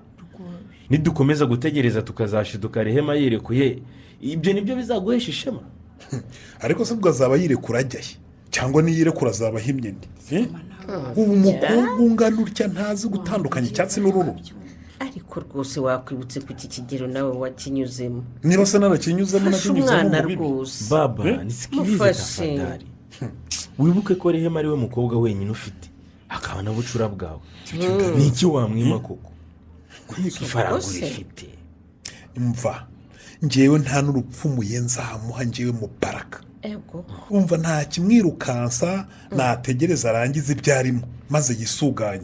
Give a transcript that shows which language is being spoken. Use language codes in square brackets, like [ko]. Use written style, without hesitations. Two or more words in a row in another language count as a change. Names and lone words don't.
[rw] Nidukomeza gutegereza tukazashiduka Rehema yirekuye ibyo nibyo bizaguhesha ishema. Ariko se ubwo azaba yirekura ajyahe cyangwa niyirekura azaba ahimye ndi ubu umukobwa ungana utya ntazi gutandukanya icyatsi n'ururu. Ariko rwose wakwibutse ku iki kigero nawe wakinyuzemo. Niba se narakinyuzemo nakinyuzemo mu bibi. [sw] Baba nisikilize tafadhali. [rw] Wibuke ko Rehema ari we mukobwa wenyine ufite akaba na bucura bwawe. Niki wamwima koko? Ifaranga urifite. Mva ngewe nta n'urupfumuye nzamuha ngewe Mubaraka. Umva nta kimwirukansa nategereza arangize ibyarimo maze yisuganye.